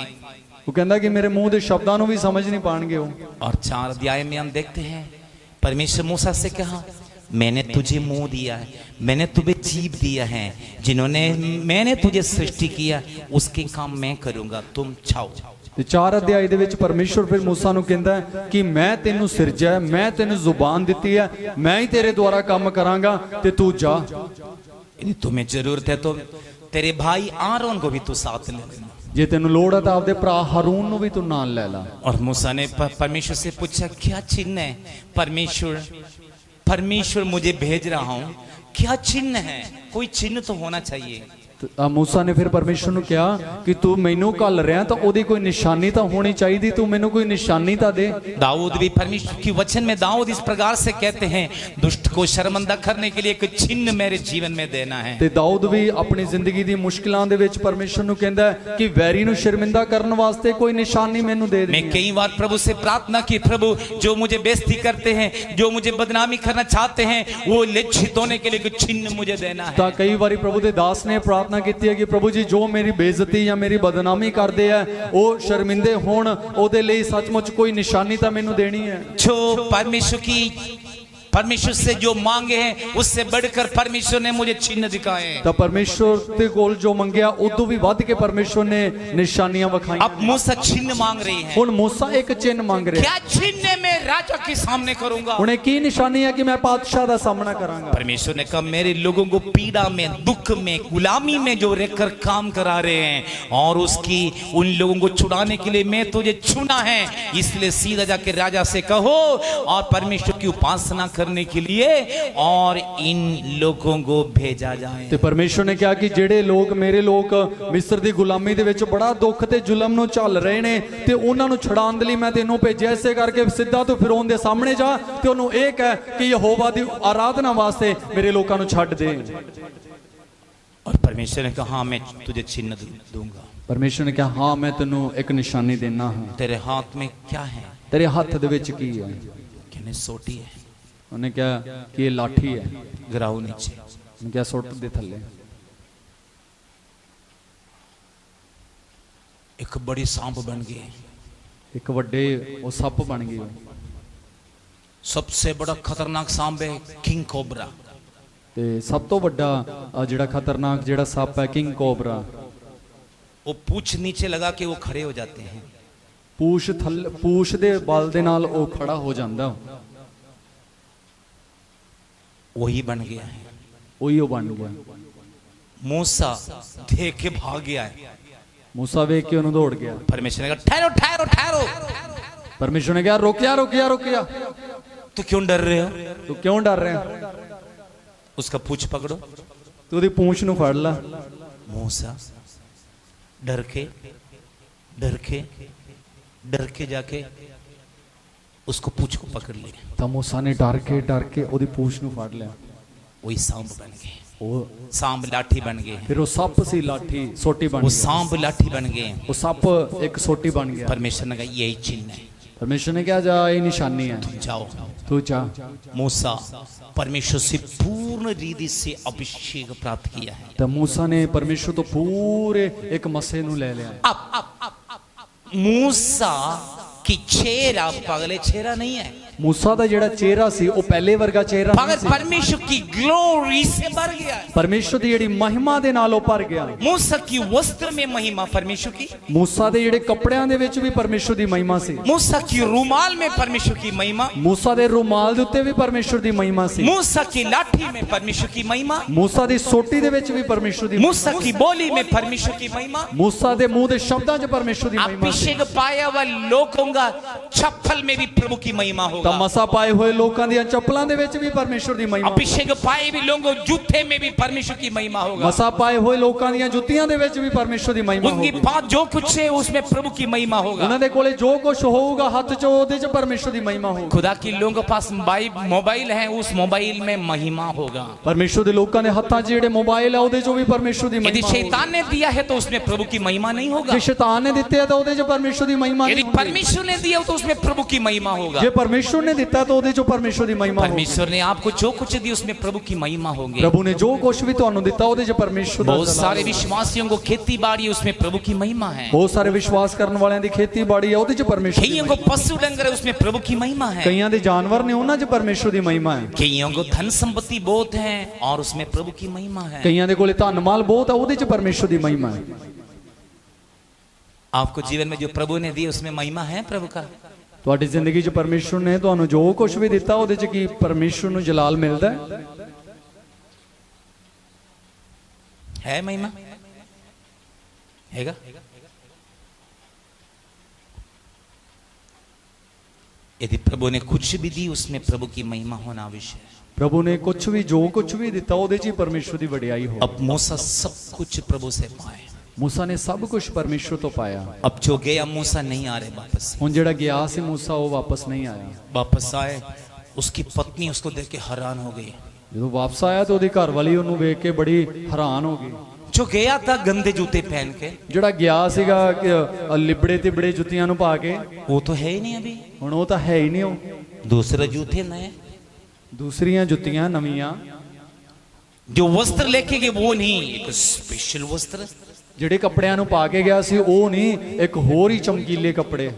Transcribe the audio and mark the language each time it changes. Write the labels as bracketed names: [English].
[Punjabi] वो कहंदा कि मेरे मुंह दे शब्दां नूं भी समझ नहीं पाएंगे वो। [Hindi] और 4 अध्याय में हम देखते हैं परमेश्वर मूसा से कहा मैंने तुझे मुंह दिया है, मैंने तुम्हें जीभ दिया है, जिन्होंने मैंने तुझे सृष्टि किया उसके काम मैं करूंगा, तुम जाओ। [Punjabi] ਤੇ 4 ਅਧਿਆਇ ਦੇ ਵਿੱਚ ਪਰਮੇਸ਼ਵਰ ਫਿਰ मूसा ਨੂੰ ਕਹਿੰਦਾ ਹੈ ਕਿ ਮੈਂ ਤੈਨੂੰ ਸਿਰਜਿਆ, ਮੈਂ ਤੈਨੂੰ ਜ਼ੁਬਾਨ ਦਿੱਤੀ ਹੈ, ਮੈਂ ਹੀ ਤੇਰੇ ਦੁਆਰਾ ਕੰਮ ਕਰਾਂਗਾ ਤੇ ਤੂੰ ਜਾ। [Hindi] यदि तुम्हें जरूरत है तो तेरे भाई आरोन को भी तू साथ ले लेना। [Punjabi] ਜੇ ਤੈਨੂੰ ਲੋੜ ਹੈ ਤਾਂ ਆਪਦੇ ਭਰਾ ਹਾਰੂਨ ਨੂੰ ਵੀ ਤੂੰ ਨਾਲ ਲੈ ਲਾ। [Hindi] और मूसा ने परमेश्वर से पूछा क्या चिन्ह है? परमेश्वर मुझे भेज रहा हूं, क्या चिन्ह है? कोई चिन्ह तो होना चाहिए। मूसा ने फिर परमेश्वर [Punjabi] ਨੂੰ ਕਿਹਾ ਕਿ ਤੂੰ ਮੈਨੂੰ ਘੱਲ ਰਿਹਾ ਤਾਂ ਉਹਦੀ ਕੋਈ ਨਿਸ਼ਾਨੀ ਤਾਂ ਹੋਣੀ ਚਾਹੀਦੀ, ਤੂੰ ਮੈਨੂੰ ਕੋਈ ਨਿਸ਼ਾਨੀ ਤਾਂ ਦੇ। [Hindi] दाऊद भी परमेश्वर की वचन में दाऊद इस प्रकार से कहते हैं दुष्ट को शर्मिंदा करने के लिए एक चिन्ह मेरे जीवन में देना है। [Punjabi] ਤੇ ਦਾਊਦ ਵੀ ਆਪਣੀ ਜ਼ਿੰਦਗੀ ਦੀ ਮੁਸ਼ਕਿਲਾਂ ਦੇ ਵਿੱਚ ਪਰਮੇਸ਼ਰ ਨੂੰ ਕਹਿੰਦਾ ਹੈ ਕਿ ਵੈਰੀ ਨੂੰ ਸ਼ਰਮਿੰਦਾ ਕਰਨ ਵਾਸਤੇ ਕੋਈ ਨਿਸ਼ਾਨੀ ਮੈਨੂੰ ਦੇ ਦੇ। [Hindi] मैं कई बार प्रभु से प्रार्थना की, प्रभु जो मुझे बेइज्जती करते हैं, जो मुझे बदनामी करना चाहते हैं, वो लज्जित होने के लिए एक चिन्ह मुझे देना है। [Punjabi] ਤਾਂ ਕਈ ਵਾਰੀ ਪ੍ਰਭੂ ਦੇ ਦਾਸ ਨੇ ਪ੍ਰਾਰਥਨਾ ਕੀਤੀ ਹੈ ਕਿ ਪ੍ਰਭੂ ਜੀ ਜੋ ਮੇਰੀ ਬੇਇੱਜ਼ਤੀ ਜਾਂ ਮੇਰੀ ਬਦਨਾਮੀ ਕਰਦੇ ਆ ਉਹ ਸ਼ਰਮਿੰਦੇ ਹੋਣ, ਉਹਦੇ ਲਈ ਸੱਚਮੁੱਚ ਕੋਈ ਨਿਸ਼ਾਨੀ ਤਾਂ ਮੈਨੂੰ ਦੇਣੀ ਹੈ। [Hindi] जो परमेश्वर की परमेश्वर से जो मांगे हैं उससे बढ़कर परमेश्वर ने मुझे चिन्ह दिखाए हैं। [Punjabi] ਤਾਂ ਪਰਮੇਸ਼ਵਰ ਦੇ ਕੋਲ ਜੋ ਮੰਗਿਆ ਉਦੋਂ ਵੀ ਵੱਧ ਕੇ ਪਰਮੇਸ਼ਵਰ ਨੇ ਨਿਸ਼ਾਨੀਆਂ ਵਿਖਾਈਆਂ। [Hindi] अब मूसा चिन्ह मांग रही है। [Punjabi] ਹੁਣ मूसा ਇੱਕ ਚਿੰਨ ਮੰਗ ਰਿਹਾ। [Hindi] क्या चिन्ह मैं राजा के सामने करूंगा? [Punjabi] ਹੁਣ ਇਹ ਕੀ ਨਿਸ਼ਾਨੀ ਹੈ ਕਿ ਮੈਂ ਪਾਤਸ਼ਾਹ ਦਾ ਸਾਹਮਣਾ ਕਰਾਂਗਾ। [Hindi] परमेश्वर ने कहा मेरे लोगों को पीड़ा में, दुख में, गुलामी में जो रहकर काम करा रहे हैं और उसकी उन लोगों को छुड़ाने के लिए मैं तुझे चुना है, इसलिए सीधा जाके राजा से कहो और परमेश्वर की उपासना करने के लिए और इन लोगों को भेजा जाए। [Punjabi] ਤੇ ਪਰਮੇਸ਼ਵਰ ਨੇ ਕਿਹਾ ਕਿ ਜਿਹੜੇ ਲੋਕ ਮੇਰੇ ਲੋਕ ਮਿਸਰ ਦੀ ਗੁਲਾਮੀ ਦੇ ਵਿੱਚ ਬੜਾ ਦੁੱਖ ਤੇ ਜ਼ੁਲਮ ਨੂੰ ਝੱਲ ਰਹੇ ਨੇ ਤੇ ਉਹਨਾਂ ਨੂੰ ਛੁਡਾਉਣ ਦੇ ਲਈ ਮੈਂ ਤੈਨੂੰ ਭੇਜਿਆ। ਇਸੇ ਕਰਕੇ ਸਿੱਧਾ ਤੂੰ ਫਿਰੌਨ ਦੇ ਸਾਹਮਣੇ ਜਾ ਤੇ ਉਹਨੂੰ ਇਹ ਕਹਿ ਕਿ ਯਹੋਵਾ ਦੀ ਆਰਾਧਨਾ ਵਾਸਤੇ ਮੇਰੇ ਲੋਕਾਂ ਨੂੰ ਛੱਡ ਦੇ। [Hindi] और परमेश्वर ने कहा हाँ मैं तुझे चिन्ह दूंगा। [Punjabi] ਪਰਮੇਸ਼ਵਰ ਨੇ ਕਿਹਾ ਹਾਂ ਮੈਂ ਤੈਨੂੰ ਇੱਕ ਨਿਸ਼ਾਨੀ ਦੇਣਾ ਹਾਂ। [Hindi] तेरे हाथ में क्या है? [Punjabi] ਤੇਰੇ ਹੱਥ ਦੇ ਵਿੱਚ ਕੀ ਹੈ? [Hindi] कहने सोटी है। [Punjabi] ਉਹਨੇ ਕਿਹਾ ਕਿ ਇਹ ਲਾਠੀ ਹੈ। [Hindi] गिराओ नीचे। [Punjabi] ਉਹਨੇ ਕਿਹਾ ਸੁੱਟ ਦੇ ਥੱਲੇ। [Hindi] एक बड़ी सांप बन गई। [Punjabi] ਇੱਕ ਵੱਡੇ ਉਹ ਸੱਪ ਬਣ ਗਏ। [Hindi] सबसे बड़ा खतरनाक सांप है किंग कोबरा। [Punjabi] ਤੇ ਸਭ ਤੋਂ ਵੱਡਾ ਜਿਹੜਾ ਖਤਰਨਾਕ ਜਿਹੜਾ ਸੱਪ ਹੈ ਕਿੰਗ ਕੋਬਰਾ। [Hindi] वो पूछ नीचे लगा के वो खड़े हो जाते हैं। [Punjabi] ਪੂਛ ਦੇ ਬਲ ਦੇ ਨਾਲ ਉਹ ਖੜਾ ਹੋ ਜਾਂਦਾ। [Hindi] वही बन गया है। [Punjabi] ਉਹੀ ਉਹ ਬਣ ਗਿਆ। [Hindi] मूसा देख के भाग गया है। [Punjabi] मूसा ਵੇਖ ਕੇ ਉਹਨੂੰ ਦੌੜ ਗਿਆ। [Hindi] परमेश्वर ने कहा ठहरो ठहरो ठहरो। [Punjabi] परमेश्वर ने कहा रुकिया रुकिया रुकिया। [Hindi] तो क्यों डर रहे हो? तू क्यों डर रहे हैं? उसका पूछ पकड़ो। [Punjabi] तू ਉਹਦੀ ਪੂੰਛ ਨੂੰ ਫੜ ਲੈ। [Hindi] मूसा डर के जाके उसको पूछ को पकड़ लिया। [Punjabi] ਤਾਂ मूसा [Hindi] ने डर के [Punjabi] ਉਹਦੀ ਪੂੰਛ ਨੂੰ ਫੜ ਲਿਆ। [Hindi] वही सांप बन गए। [Punjabi] ਉਹ [Hindi] सांप लाठी बन गए। [Punjabi] ਫਿਰ ਉਹ ਸੱਪ ਸੀ ਲਾਠੀ ਸੋਟੀ ਬਣ [Hindi] वो [Punjabi] ਗਿਆ। [Hindi] सांप लाठी बन गए। [Punjabi] ਉਹ ਸੱਪ ਇੱਕ ਸੋਟੀ ਬਣ ਗਿਆ। [Hindi] परमेश्वर ने कहा यही चिन्ह है। परमेश्वर ने कहा जा ये निशानी है। जाओ तू जा। मूसा परमेश्वर से पूर्ण रीति से अभिषेक प्राप्त किया है। [Punjabi] तो मूसा ने परमेश्वर तो पूरे एक मसे नु ले लिया। [Hindi] अब मूसा की चेहरा पगले चेहरा नहीं है। [Punjabi] मूसा ਦਾ ਜਿਹੜਾ ਚਿਹਰਾ ਸੀ ਉਹ ਪਹਿਲੇ ਵਰਗਾ ਚਿਹਰਾ ਨਹੀਂ [Hindi] मगर [Punjabi] ਸੀ। [Hindi] परमेश्वर की ग्लोरी से भर गया है। [Punjabi] परमेश्वर ਦੀ ਜਿਹੜੀ ਮਹਿਮਾ ਦੇ ਨਾਲ ਉਹ ਭਰ ਗਿਆ। [Hindi] मूसा की वस्त्र में महिमा परमेश्वर की। [Punjabi] मूसा ਦੇ ਜਿਹੜੇ ਕੱਪੜਿਆਂ ਦੇ ਵਿੱਚ ਵੀ ਪਰਮੇਸ਼ਰ ਦੀ ਮਹਿਮਾ ਸੀ। [Hindi] मूसा की रुमाल में परमेश्वर की महिमा। [Punjabi] मूसा ਦੇ ਰੁਮਾਲ ਦੇ ਉੱਤੇ ਵੀ ਪਰਮੇਸ਼ਰ ਦੀ ਮਹਿਮਾ ਸੀ। [Hindi] मूसा की लाठी में परमेश्वर की महिमा। [Punjabi] मूसा ਦੀ ਸੋਟੀ ਦੇ ਵਿੱਚ ਵੀ ਪਰਮੇਸ਼ਰ ਦੀ [Hindi] मूसा की बोली में परमेश्वर की महिमा। [Punjabi] मूसा ਦੇ ਮੂੰਹ ਦੇ ਸ਼ਬਦਾਂ 'ਚ ਪਰਮੇਸ਼ਰ ਦੀ ਮਹਿਮਾ ਸੀ। [Hindi] अभिषेक पाया हुआ लोगों का चप्पल में भी प्रभु की महिमा [Punjabi] ਤਾਂ [Hindi] होगा। [Punjabi] ਮਸਾ ਪਾਏ ਹੋਏ ਲੋਕਾਂ ਦੀਆਂ ਚੱਪਲਾਂ ਦੇ ਵਿੱਚ ਵੀ ਪਰਮੇਸ਼ਰ ਦੀ ਮਹਿਮਾ। [Hindi] अभिषेक पाए भी लोगों जूते में भी परमेश्वर की महिमा होगा। [Punjabi] ਮਸਾ ਪਾਏ ਹੋਏ ਲੋਕਾਂ ਦੀਆਂ ਜੁੱਤੀਆਂ ਦੇ ਵਿੱਚ ਵੀ ਪਰਮੇਸ਼ਰ ਦੀ ਮਹਿਮਾ [Hindi] उनकी [Punjabi] ਹੋਗੀ। [Hindi] बात जो कुछ है उसमें प्रभु की महिमा होगा। [Punjabi] ਉਹਨਾਂ ਦੇ ਕੋਲੇ ਜੋ ਕੁਝ ਹੋਊਗਾ ਹੱਥ 'ਚ ਉਹਦੇ 'ਚ ਪਰਮੇਸ਼ਰ ਦੀ ਮਹਿਮਾ ਹੋਊਗੀ। [Hindi] खुदा के लोगों के पास मोबाइल है, उस मोबाइल में महिमा होगा। [Punjabi] ਪਰਮੇਸ਼ਰ ਦੇ ਲੋਕਾਂ ਦੇ ਹੱਥਾਂ 'ਚ ਜਿਹੜੇ ਮੋਬਾਈਲ ਆ ਉਹਦੇ 'ਚੋਂ ਵੀ ਪਰਮੇਸ਼ਰ ਦੀ [Hindi] यदि [Punjabi] ਮਹਿਮਾ ਹੋਊਗੀ। [Hindi] शैतान ने दिया है तो उसमें प्रभु की महिमा नहीं होगा। [Punjabi] ਜੇ ਸ਼ੈਤਾਨ ਨੇ ਦਿੱਤੇ ਆ ਤਾਂ ਉਹਦੇ 'ਚ ਪਰਮੇਸ਼ਰ ਦੀ ਮਹਿਮਾ [Hindi] यदि [Punjabi] ਨਹੀਂ ਹੋਊਗੀ। [Hindi] परमेश्वर ने दिया तो उसमें प्रभु की महिमा होगा। [Punjabi] ਜੇ ਪਰਮੇਸ਼ਰ ਨੇ ਦਿੱਤਾ ਤਾਂ ਉਹਦੇ 'ਚੋਂ ਪਰਮੇਸ਼ਰ ਦੀ ਮਹਿਮਾ ਹੋਊਗੀ। [Hindi] परमेश्वर ने आपको जो कुछ दिया उसमें प्रभु की महिमा होगी। [Punjabi] ਪ੍ਰਭੂ ਨੇ ਜੋ ਕੁਝ ਵੀ ਤੁਹਾਨੂੰ ਦਿੱਤਾ ਉਹਦੇ 'ਚ ਪਰਮੇਸ਼ਰ ਦਾ [Hindi] बहुत सारे विश्वासियों को खेती बाड़ी उसमें प्रभु की महिमा है। [Punjabi] ਬਹੁਤ ਸਾਰੇ ਵਿਸ਼ਵਾਸ ਕਰਨ ਵਾਲਿਆਂ ਦੀ ਖੇਤੀਬਾੜੀ ਆ ਉਹਦੇ 'ਚ ਪਰਮੇਸ਼ਰ ਦੀ [Hindi] कईयों को पशु डंगर है उसमें प्रभु की महिमा है। [Punjabi] ਕਈਆਂ ਦੇ ਜਾਨਵਰ ਨੇ ਉਹਨਾਂ 'ਚ ਪਰਮੇਸ਼ਰ ਦੀ ਮਹਿਮਾ ਹੈ। [Hindi] कईयों को धन संपत्ति बहुत है और उसमें प्रभु की महिमा है। [Punjabi] ਕਈਆਂ ਦੇ ਕੋਲੇ ਧਨ ਮਾਲ ਬਹੁਤ ਆ ਉਹਦੇ 'ਚ ਪਰਮੇਸ਼ਰ ਦੀ ਮਹਿਮਾ ਹੈ। [Hindi] आपको जीवन में जो प्रभु ने दिया उसमें महिमा है प्रभु का। [Punjabi] ਤੁਹਾਡੀ ਜ਼ਿੰਦਗੀ 'ਚ ਪਰਮੇਸ਼ਰ ਨੇ ਤੁਹਾਨੂੰ ਜੋ ਕੁਝ ਵੀ ਦਿੱਤਾ ਉਹਦੇ 'ਚ ਕੀ ਪਰਮੇਸ਼ਰ ਨੂੰ ਜਲਾਲ ਮਿਲਦਾ है महिमा हैगा। [Hindi] यदि प्रभु ने कुछ भी दी उसमें प्रभु की महिमा होना आवश्यक है। [Punjabi] ਪ੍ਰਭੂ ਨੇ ਕੁਝ ਵੀ ਜੋ ਕੁਝ ਵੀ ਦਿੱਤਾ ਉਹਦੇ 'ਚ ਹੀ ਪਰਮੇਸ਼ਰ ਦੀ ਵਡਿਆਈ ਹੋ। [Hindi] अब मूसा सब कुछ प्रभु से पाए। [Punjabi] मूसा ने सब कुछ परमेश्वर तो पाया। [Hindi] अब जो गया मूसा नहीं आ रहे वापस। [Punjabi] ਹੁਣ ਜਿਹੜਾ ਗਿਆ ਸੀ मूसा ਉਹ ਵਾਪਸ ਨਹੀਂ ਆਇਆ। [Hindi] वापस आए उसकी पत्नी उसको देख के हैरान हो गई। [Punjabi] ਜਦੋਂ ਵਾਪਸ ਆਇਆ ਤਾਂ ਉਹਦੀ ਘਰ ਵਾਲੀ ਉਹਨੂੰ ਵੇਖ ਕੇ ਬੜੀ ਹੈਰਾਨ ਹੋ ਗਈ। [Hindi] जो गया था गंदे जूते पहन के, [Punjabi] ਜਿਹੜਾ ਗਿਆ ਸੀਗਾ ਲਿਬੜੇ ਤਿਬੜੇ ਜੁੱਤੀਆਂ ਨੂੰ ਪਾ ਕੇ, [Hindi] वो तो है ही नहीं अभी। [Punjabi] ਹੁਣ ਉਹ ਤਾਂ ਹੈ ਹੀ ਨਹੀਂ। ਉਹ [Hindi] दूसरे जूते नए, [Punjabi] ਦੂਸਰੀਆਂ ਜੁੱਤੀਆਂ ਨਵੀਆਂ। [Hindi] जो वस्त्र लेके गए वो नहीं, एक स्पेशल वस्त्र। [Punjabi] ਜਿਹੜੇ ਕੱਪੜਿਆਂ ਨੂੰ ਪਾ ਕੇ ਗਿਆ ਸੀ ਉਹ ਨਹੀਂ, ਇੱਕ ਹੋਰ ਹੀ ਚਮਕੀਲੇ ਕੱਪੜੇ।